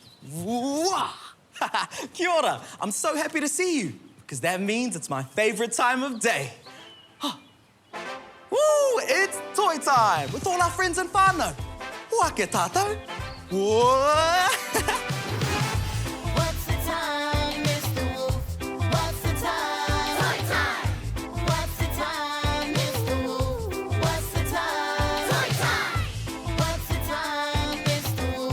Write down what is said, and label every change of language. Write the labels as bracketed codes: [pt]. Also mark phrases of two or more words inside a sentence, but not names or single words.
[mi] Wah! Kia ora. [en] I'm so happy to see you, because that means it's my favorite time of day. Woo! It's toy time with all our friends and whānau. [mi] Ua ke tātou. [en] Whoa! What's the time, Mr. Wolf? What's the time? Toy time! What's the time, Mr. Wolf? What's the time? Toy time! What's the time, Mr. Wolf?